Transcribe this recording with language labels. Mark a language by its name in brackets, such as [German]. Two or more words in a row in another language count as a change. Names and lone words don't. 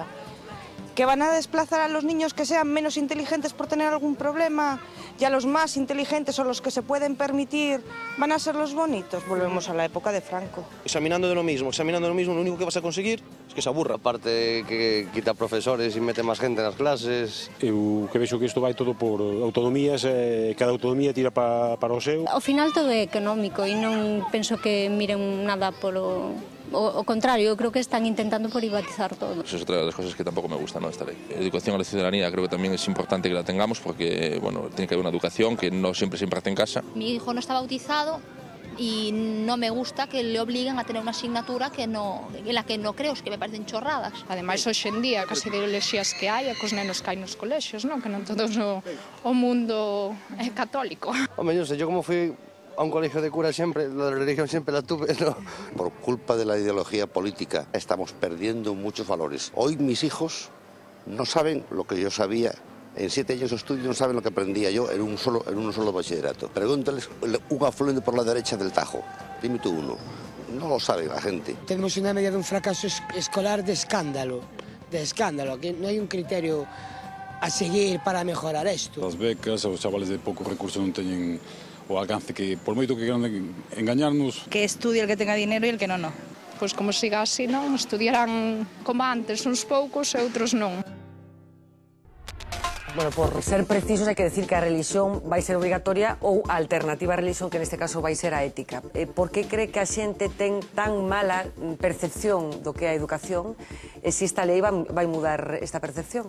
[Spanish] ¿Que van a desplazar a los niños que sean menos inteligentes por tener algún problema? Y a los más inteligentes o los que se pueden permitir van a ser los bonitos. Volvemos a la época de Franco. Examinando de lo mismo, lo único que vas a conseguir es que se aburra. Aparte que quita profesores y mete más gente [Galician] nas clases. Eu que vexo que isto vai todo por autonomías, cada autonomía tira para o seu. Ao final todo é económico e non penso que miren nada polo... O contrario, [Spanish] yo creo que están intentando privatizar todo. Esa es otra de las cosas que tampoco me gusta, ¿no? Esta ley. Educación a la ciudadanía creo que también es importante que la tengamos porque, bueno, tiene que haber una educación que no siempre se imparte en casa. Mi hijo no está bautizado y no me gusta que le obliguen a tener una asignatura en la que no creo, que me parecen chorradas. [Galician] Ademais, hoxe en día, case ideoloxías que hai, cos nenos que hai nos colexios, non? Que non todo o mundo é católico. [Spanish] Hombre, yo sé, yo como fui a un colegio de cura siempre, la religión siempre la tuve, ¿no? Por culpa de la ideología política estamos perdiendo muchos valores. Hoy mis hijos no saben lo que yo sabía. En 7 años de estudio no saben lo que aprendía yo en un solo bachillerato. Pregúntales un afluente por la derecha del Tajo. Dime tú uno. No lo sabe la gente. Tenemos una media de un fracaso escolar de escándalo, que no hay un criterio a seguir para mejorar esto. Las becas, [Galician] os chavales de pocos recursos non teñen o alcance que, por moito que [Spanish] quieran engañarnos... Que estudie el que tenga dinero e el que non. [Galician] Pois como siga así, non? Estudiarán como antes, uns poucos e outros non. Bueno, por ser precisos hai que decir que a religión vai ser obrigatoria ou a alternativa a religión, que neste caso vai ser a ética. Por que cree que a xente ten tan mala percepción do que é a educación e se esta lei vai mudar esta percepción?